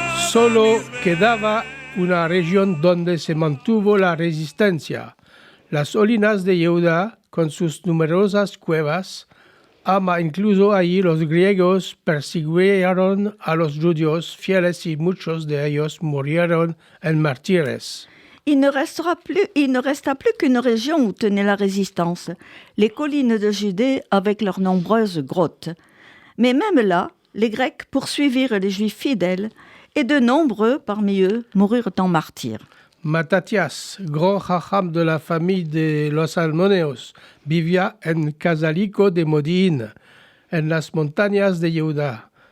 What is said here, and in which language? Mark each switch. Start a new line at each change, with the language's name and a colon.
Ladino: Solo quedaba una región donde se mantuvo la resistencia, las colinas de Yehuda con sus numerosas cuevas. Incluso allí los griegos persiguieron a los judíos fieles y muchos de ellos murieron en mártires.
French: Il ne resta plus qu'une région où tenait la résistance, les collines de Judée avec leurs nombreuses grottes. Mais même là, les Grecs poursuivirent les Juifs fidèles et de nombreux parmi eux moururent en martyrs.
Ladino: Matatias, grand jajam de la famille de los Almoneos, vivía en Casalico de Modín, en las montañas de Yehuda.